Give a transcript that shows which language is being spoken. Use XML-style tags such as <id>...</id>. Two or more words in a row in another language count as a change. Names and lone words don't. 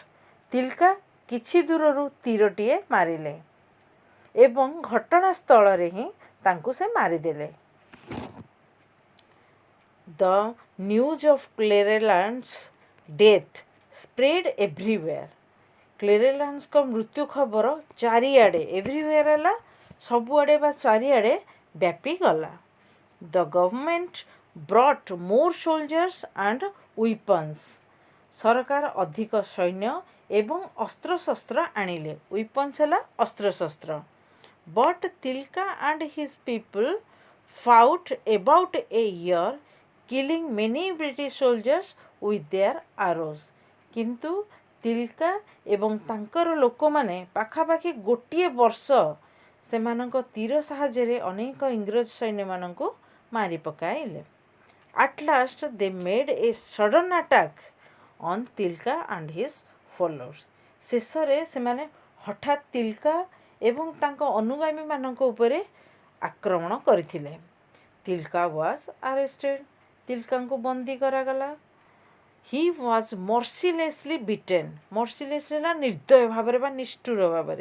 <or>ତିଲକା କିଛି ଦୂରରୁ ତୀରଟିଏ ମାରିଲେ ଏବଂ ଘଟଣାସ୍ଥଳରେ ହିଁ ତାଙ୍କୁ ସେ ମାରିଦେଲେ।</or> <en>The news of Clereland's death spread everywhere।</en> <or>କ୍ଲେରେଲାଣ୍ଡଙ୍କ ମୃତ୍ୟୁ ଖବର ଚାରିଆଡ଼େ, ଏଭ୍ରିୱେୟାର ହେଲା ସବୁଆଡ଼େ ବା ଚାରିଆଡ଼େ ବ୍ୟାପିଗଲା।</or> <en>The government brought more soldiers and weapons।</en> <or>ସରକାର ଅଧିକ ସୈନ୍ୟ ଏବଂ ଅସ୍ତ୍ରଶସ୍ତ୍ର ଆଣିଲେ। ୱିପନ୍ସ ହେଲା ଅସ୍ତ୍ରଶସ୍ତ୍ର।</or> <en>But Tilka and his people fought about a year, killing many British soldiers with their arrows।</en> <or>କିନ୍ତୁ ତିଲକା ଏବଂ ତାଙ୍କର ଲୋକମାନେ ପାଖାପାଖି ଗୋଟିଏ ବର୍ଷ ସେମାନଙ୍କ ତୀର ସାହାଯ୍ୟରେ ଅନେକ ଇଂରେଜ ସୈନ୍ୟମାନଙ୍କୁ ମାରି ପକାଇଲେ।</or> <en>At last they made a sudden attack on Tilka and his followers।</en> <or>ଶେଷରେ ସେମାନେ ହଠାତ୍ ତିଲକା ଏବଂ ତାଙ୍କ ଅନୁଗାମୀମାନଙ୍କ ଉପରେ ଆକ୍ରମଣ କରିଥିଲେ।</or> <en>Tilka was arrested.</en> <or>ତିଲକାଙ୍କୁ ବନ୍ଦୀ କରାଗଲା।</or> <en>He was mercilessly beaten.</en> <or>ମର୍ସିଲେସଲି ହେଲା ନିର୍ଦ୍ଦୟ ଭାବରେ ବା ନିଷ୍ଠୁର ଭାବରେ।</or>